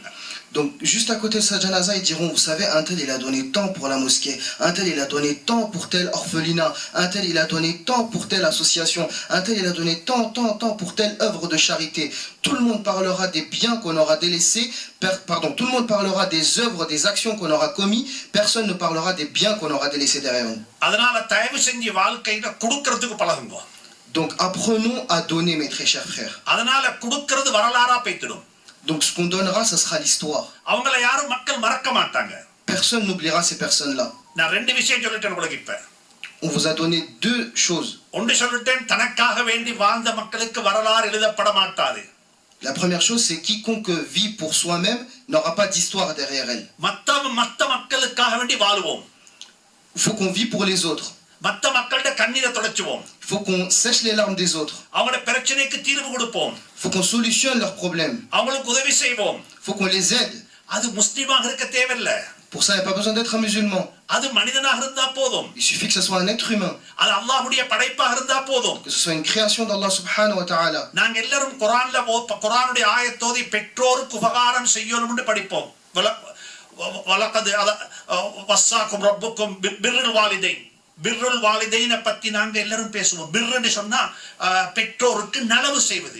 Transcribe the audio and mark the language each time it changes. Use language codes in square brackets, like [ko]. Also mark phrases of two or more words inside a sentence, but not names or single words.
[fr] Donc, juste à côté de sa janaza, ils diront, vous savez, un tel il a donné tant pour la mosquée, un tel il a donné tant pour tel orphelinat, un tel il a donné tant pour telle association, un tel il a donné tant pour telle œuvre de charité. Tout le monde parlera des biens qu'on aura délaissés, tout le monde parlera des œuvres, des actions qu'on aura commis, personne ne parlera des biens qu'on aura délaissés derrière nous. [ta] அதனால தயவு செஞ்சு வாழ்க்கையில கொடுக்கிறதுக்கு பழகுங்க. [fr] Donc, apprenons à donner, mes très chers frères. [ta] அதனால கொடுக்கிறது வரலாறா போய்டும். [fr] Donc ce qu'on donnera, ça sera l'histoire. [ta] அவங்கள யாரும் மக்கள் மறக்க மாட்டாங்க. [fr] Personne n'oubliera ces personnes-là. [ta] நான் ரெண்டு விஷயம் சொல்லிட்டேன் உங்களுக்கு இப்ப. [fr] On vous a donné 2 choses. [ta] ஒன்று சொல்லிட்டேன், தனக்காக வேண்டி வாழ்ந்த மக்களுக்கு வரலாறு எழுதப்பட மாட்டாது. [fr] La première chose, c'est quiconque vit pour soi-même n'aura pas d'histoire derrière elle. [ta] மத்த மக்களுக்காக வேண்டி வாழுவோம். [fr] Il faut qu'on vit pour les autres. [ta] மத்த மக்களோட கண்ணீரை துடைச்சுவோம். [fr] Il faut qu'on sèche les larmes des autres. [ta] அவங்களோட பிரச்சனைக்கு தீர்வு கொடுப்போம். [fr] Il faut qu'on solutionne leurs problèmes. [ta] அவங்களுக்கு உதவி செய்வோம். [fr] Il faut qu'on les aide. [ta] அது முஸ்லிமாக இருக்க தேவையில்லை. [fr] Pour ça, il n'y a pas besoin d'être un musulman. [ta] அது மனிதனாக இருந்தா போதும். [fr] Il suffit que ce soit un être humain. [ta] அது அல்லாஹ்வுடைய படைப்பாக இருந்தா போதும். [fr] Que ce soit une création d'Allah [ar] سبحانه وتعالى. [ta] நாங்க எல்லாரும் குர்ஆனுடைய ஆயத்தோதி பெற்றோருக்கு உபகாரம் செய்யணும்னு படிப்போம். [ar] ولقد وصاكم ربكم بر الوالدين. بر الوالدين [ta] பத்தி நாங்க எல்லாரும் பேசுவோம். பிர்ருன்னு சொன்னா பெற்றோருக்கு நலவு செய்வது.